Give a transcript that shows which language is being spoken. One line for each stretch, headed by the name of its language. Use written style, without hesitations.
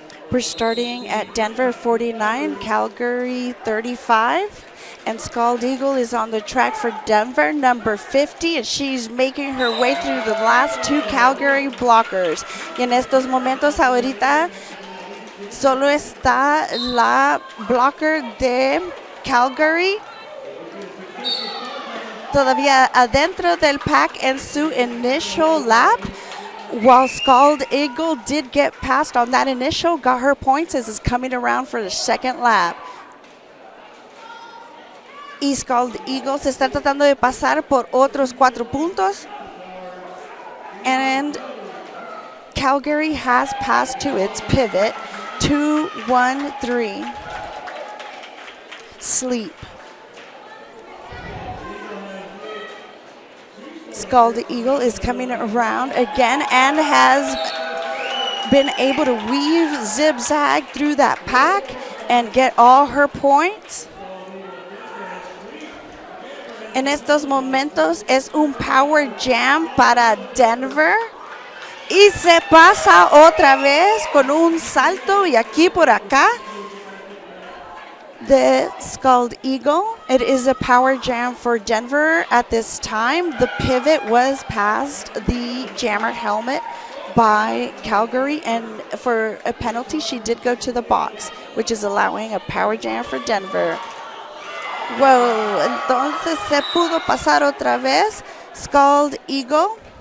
English: We're starting at Denver 49, Calgary 35. And Scald Eagle is on the track for Denver, number 50, and she's making her way through the last two Calgary blockers.
Spanish: Y en estos momentos ahorita solo está la blocker de Calgary todavía adentro del pack en su
English: initial lap. While Scald Eagle did get past on that initial, got her points as is coming around for the second lap.
Spanish: Y Scald Eagle se está tratando de pasar por otros 4 puntos.
English: And Calgary has passed to its pivot, 2-1-3. Sleep. Scald Eagle is coming around again and has been able to weave zigzag through that pack and get all her points.
Spanish: En estos momentos es un power jam para Denver y se pasa otra vez con un salto y aquí por acá de Scald Eagle.
English: It is a power jam for Denver at this time. The pivot was past the jammer helmet by Calgary, and for a penalty she did go to the box, which is allowing a power jam for Denver.
Spanish: Wow, entonces se pudo pasar otra vez Scald Eagle.